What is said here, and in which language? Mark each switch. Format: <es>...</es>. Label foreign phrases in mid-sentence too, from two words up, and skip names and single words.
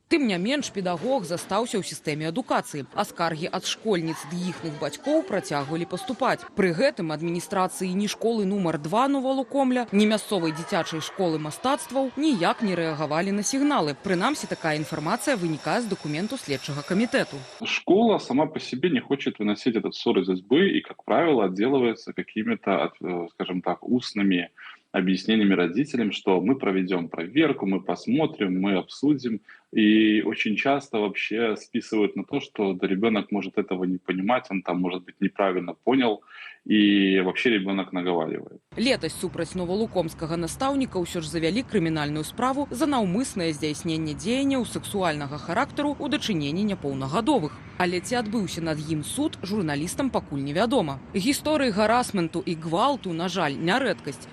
<be>Тым не менш, педагог застаўся ў сістэме адукацыі, а скаргі ад школьніц ды іхных бацькоў працягвалі паступаць. Пры гэтым адміністрацыі ні школы нумар 2 Новалукомля, ні мясцовай дзіцячай школы мастацтваў ніяк не рэагавалі на сігналы. Прынамсі, такая інфармацыя вынікае з дакументу следчага камітэту.</be> <ru>Школа сама по себе не хочет выносить этот ссор из избы и, как правило, отделывается какими-то, скажем так, устными объяснениями родителям, что мы проведем проверку, мы посмотрим, мы обсудим. И очень часто вообще списывают на то, что да, ребенок может этого не понимать, он там, может быть, неправильно понял, и вообще ребенок наговаривает.</ru> <be>Летась супраць новалукомскага настаўніка ўсё ж завялі крымінальную справу за наўмыснае здзяйсненне дзеянняў сексуальнага характару ў дачыненні няпоўнагадовых. Але ці адбыўся над ім суд, журналістам пакуль невядома. Гісторыі гарасменту і гвалту, на жаль, не рэдкасць.</be>